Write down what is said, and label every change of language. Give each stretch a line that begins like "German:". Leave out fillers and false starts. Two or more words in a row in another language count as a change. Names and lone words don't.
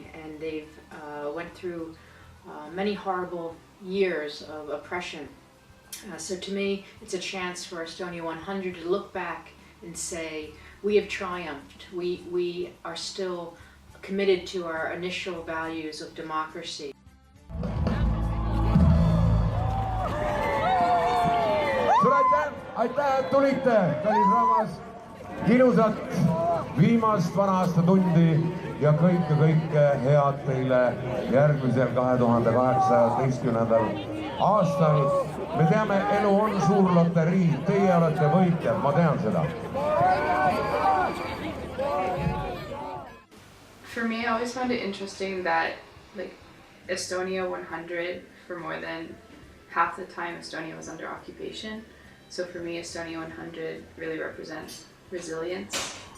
English: And they've went through many horrible years of oppression. So to me, it's a chance for Estonia 100 to look back and say, we have triumphed. We are still committed to our initial values of democracy.
Estonian: Suur aitäh, et tulite, kallis rahvas. Ilusat viimast vana-aastatundi ja kõike head teile järgmisel 2018. aastal. Me teame, elu on suur loterii, teie olete võitjad, ma tean seda.
English: For me, I always found it interesting that Estonia 100, for more than half the time Estonia was under occupation. So for me, Estonia 100 really represents resilience.